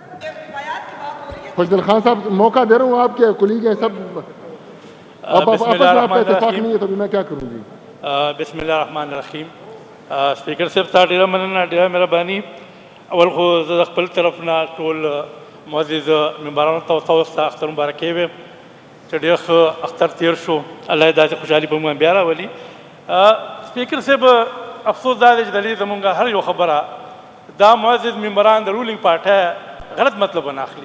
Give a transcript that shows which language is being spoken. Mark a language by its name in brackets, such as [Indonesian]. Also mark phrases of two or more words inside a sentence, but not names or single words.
[Urdu] خوشدل خان صاحب موقع دے رہا ہوں, آپ کے کلیگ ہیں سب, آپ آپس میں آپ کا اتفاق نہیں ہے تو میں کیا کروں. جی [Arabic] بسم اللہ الرحمن الرحیم. [Pashto] سپیکر صاحب تا ډیره مننه, ډیره مهرباني. اول خو زه د خپل طرف نه ټول معزز ممبرانو ته تاسو ته اختر مبارکي وایم چې ډېر ښه اختر تیر شو. الله یې داسې خوشحالي په موږ بیا راولي. سپیکر صاحب افسوس دا دی چې دلې زمونږ هر یو خبره دا معزز ممبران د رولینګ پارټۍ غلط مطلب ونه اخلي.